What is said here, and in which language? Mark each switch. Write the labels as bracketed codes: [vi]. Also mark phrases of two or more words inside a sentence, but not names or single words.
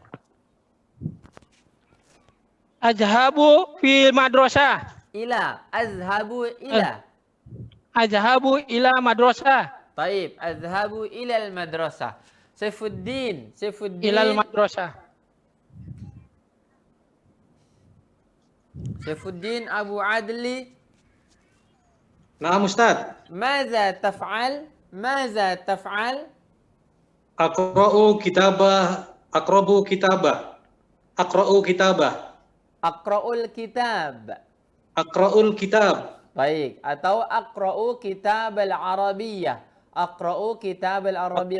[ar] أذهب في المدرسة. إلى. أذهب إلى. أذهب إلى مدرسة. طيب. أذهب إلى المدرسة. Saifuddin. Saifuddin. إلى المدرسة. Saifuddin Abu Adli. نعم، أستاذ. ماذا تفعل؟ ماذا تفعل? أقرأ كتابه. أقرب كتابه. أقرأ كتابه. أقرأ الكتاب. أقرأ الكتاب. Baik. Atau أقرأ كتاب العربية. أقرأ كتاب العربية.